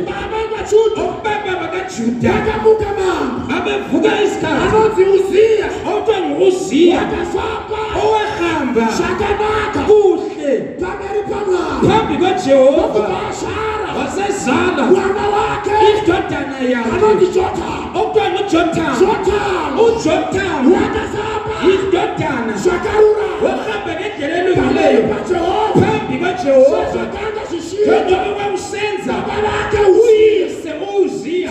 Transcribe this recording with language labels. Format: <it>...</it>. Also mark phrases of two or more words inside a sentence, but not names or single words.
<sn>baba vaJuda</sn> <nd>obaba bakaJuda</nd> <sn>vakamuka mambo</sn> <nd>abevuka isikhathi</nd> <sn>anonzi Uziya</sn> <nd>othiwa nguUziya</nd> <sn>wakafamba</sn> <nd>owahamba</nd> <sn>zvakanaka</sn> <nd>kuhle</nd> <sn>pamberi paMwari</sn> <nd>phambi kwaJehova</nd> <sn>wakashara</sn> <nd>wasezala</nd> <sn>mwana wake</sn> <nd>indodana yakhe</nd> <sn>anonzi Jotamu</sn> <nd>othiwa nguJotamu uJotamu</nd> <sn>wakafamba</sn> <nd>indodana</nd> <sn>zvakarurama</sn> <nd>wahamba ngendlela elungileyo</nd> <sn>paJehova</sn> <nd>phambi kwaJehova</nd> <sn>zvakanga zvishiya</sn> <nd>njengoba wawusenza</nd> <sn>baba vake</sn> <nd>uyise uZiya</nd>